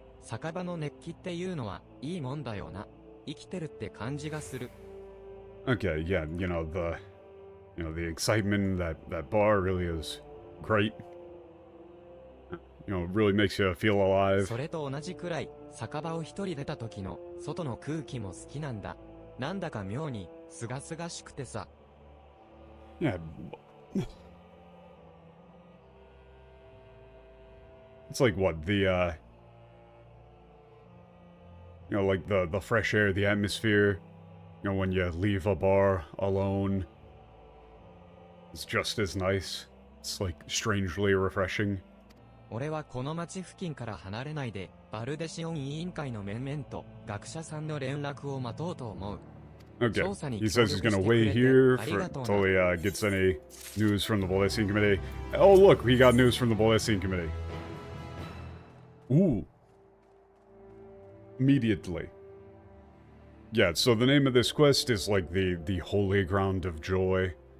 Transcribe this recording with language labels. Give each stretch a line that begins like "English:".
Japanese: 酒場の熱気っていうのはいいもんだよな。生きてるって感じがする。
English: Okay, yeah, the excitement, that bar really is great. You know, it really makes you feel alive.
Japanese: それと同じくらい、酒場を一人出た時の外の空気も好きなんだ。なんだか妙に、すがすがしくてさ。
English: Yeah. It's like what, like the fresh air, the atmosphere, when you leave a bar alone, it's just as nice. It's like strangely refreshing.
Japanese: 俺はこの町付近から離れないで、バルデシオン委員会の面々と学者さんの連絡を待とうと思う。
English: Okay, he says he's gonna wait here until he gets any news from the Bolesian Committee. Oh look, we got news from the Bolesian Committee. Ooh. Immediately. Yeah, so the name of this quest is like the Holy Ground of Joy.